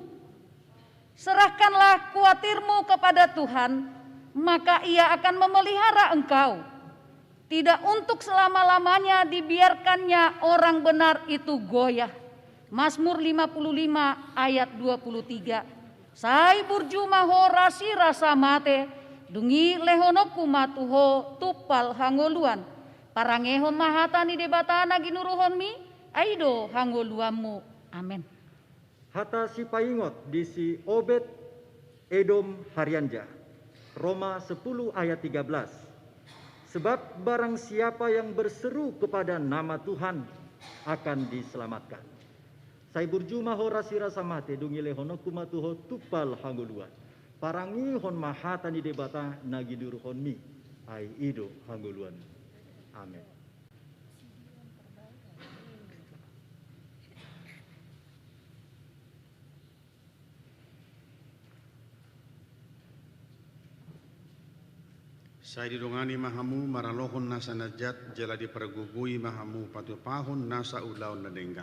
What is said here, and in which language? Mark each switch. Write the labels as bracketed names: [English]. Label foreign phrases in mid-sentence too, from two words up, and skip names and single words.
[Indonesian] Serahkanlah kuatirmu kepada Tuhan, maka ia akan memelihara engkau. Tidak untuk selama-lamanya dibiarkannya orang benar itu goyah. Mazmur 55 ayat 23. [Batak Toba] Sai burjumaho rasi rasa mate, dungi lehonoku matuho tupal hangoluan. Parangehon mahatani debatana ginuruhonmi, aido hangoluamu. Amin. Hata si paingot di si Obed Edom Haryanja. [Indonesian] Roma 10 ayat 13. Sebab barang siapa yang berseru kepada nama Tuhan akan diselamatkan. [Batak Toba] Sai burjumaho rasi rasa mate dungi lehonoku matuho tupal hanguluan. Parangihon mahatani debata nagiduruhon mi, ai ido hanguluan. Amin. Saya didongani mahamu maralohon nasa najat, jala di pergugui mahamu patupahon nasa ulaon na denggan.